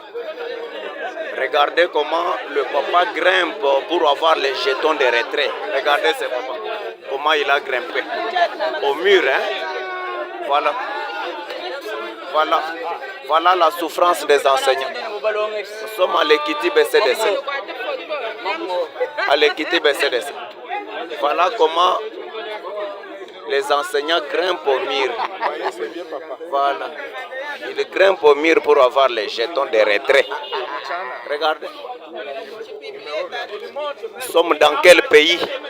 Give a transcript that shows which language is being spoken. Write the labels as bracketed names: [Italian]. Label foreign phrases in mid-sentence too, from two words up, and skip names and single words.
[French] Regardez comment le papa grimpe pour avoir les jetons de retrait. Regardez ce papa. Comment il a grimpé. Au mur, hein. Voilà la souffrance des enseignants. Nous sommes à l'Ekiti BCDC. À l'Ekiti BCDC. Voilà comment les enseignants grimpent au mur. Voilà. Il grimpe au mur pour avoir les jetons de retrait. Regardez. Nous sommes dans quel pays?